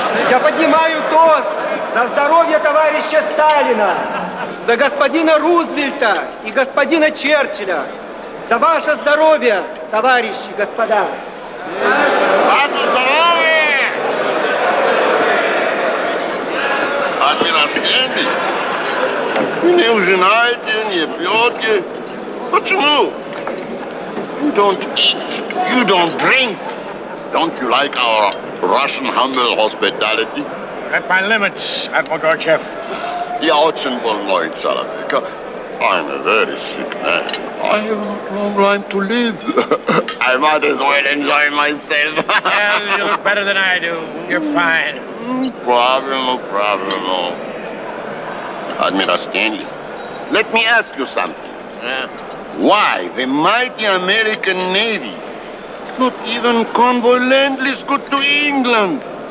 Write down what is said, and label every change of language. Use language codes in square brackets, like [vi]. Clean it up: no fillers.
[ru] Я поднимаю тост за здоровье товарища Сталина, за господина Рузвельта и господина Черчилля, за ваше здоровье, товарищи, господа. Ваше здоровье! Адмирал Кенби, вы не ужинаете, не пьете. Почему? [en] You don't eat, you don't drink. Don't you like our Russian humble hospitality? At my limits, Admiral Gorchev. [ru] Я очень больной человек. [en] I'm a very sick man. I have not long time to live. I might as well enjoy myself. Well, you look better than I do. You're fine. No problem. Admiral Stanley, let me ask you something. Why the mighty American Navy not even convoy Lend-Lease good to England?